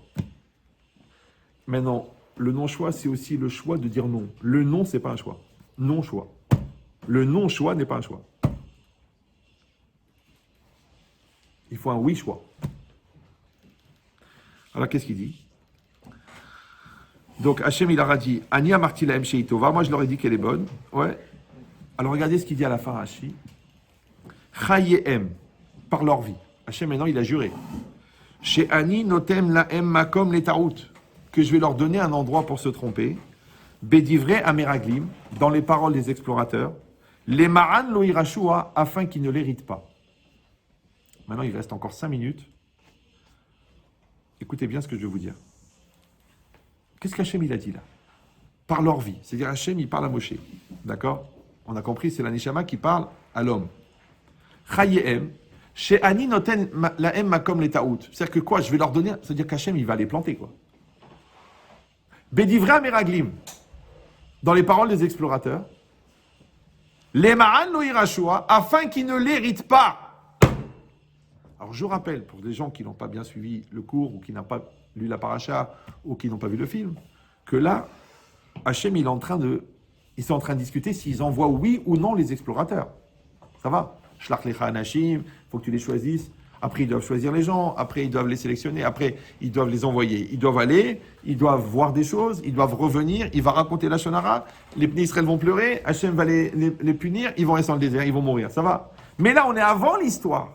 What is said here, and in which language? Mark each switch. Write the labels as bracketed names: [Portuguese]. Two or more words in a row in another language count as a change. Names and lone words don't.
[French] Maintenant, le non-choix, c'est aussi le choix de dire non. Le non, c'est pas un choix. Non-choix. Le non-choix n'est pas un choix. Il faut un oui-choix. Alors, qu'est-ce qu'il dit? Donc, Hachem, il a dit, [Hebrew] אני אמרתי להם שטובה. [French] Moi, je leur ai dit qu'elle est bonne. Ouais. Alors, regardez ce qu'il dit à la fin, Hachi. Chayehem, par leur vie. Hachem, maintenant, il a juré. [Hebrew] שאני נותן להם מקום לטעות. [French] Que je vais leur donner un endroit pour se tromper. [Hebrew] בדברי המרגלים, [French] dans les paroles des explorateurs. [Hebrew] למען לא ירשוה, [French] afin qu'ils ne l'héritent pas. Maintenant, il reste encore 5 minutes. Écoutez bien ce que je vais vous dire. Qu'est-ce qu'Hachem il a dit là? Par leur vie. C'est-à-dire Hachem, il parle à Moshe. D'accord? On a compris, c'est la Neshama qui parle à l'homme. [Hebrew] חייהם, שאני נותן להם מקום לטעות. [French] C'est-à-dire que quoi? Je vais leur donner. C'est-à-dire qu'Hachem, il va les planter, quoi. [Hebrew] בדברי המרגלים, [French] dans les paroles des explorateurs, [Hebrew] למען לא ירשוה, [French] afin qu'ils ne l'héritent pas. Alors je rappelle, pour des gens qui n'ont pas bien suivi le cours, ou qui n'ont pas lu la paracha, ou qui n'ont pas vu le film, que là, Hachem, ils sont en train de discuter s'ils envoient oui ou non les explorateurs. Ça va? [Hebrew] שלח לך אנשים, [French] il faut que tu les choisisses. Après, ils doivent choisir les gens. Après, ils doivent les sélectionner. Après, ils doivent les envoyer. Ils doivent aller. Ils doivent voir des choses. Ils doivent revenir. Il va raconter la Shonara. Les Bnei Israël vont pleurer. Hachem va les punir. Ils vont rester dans le désert. Ils vont mourir. Ça va? Mais là, on est avant l'histoire.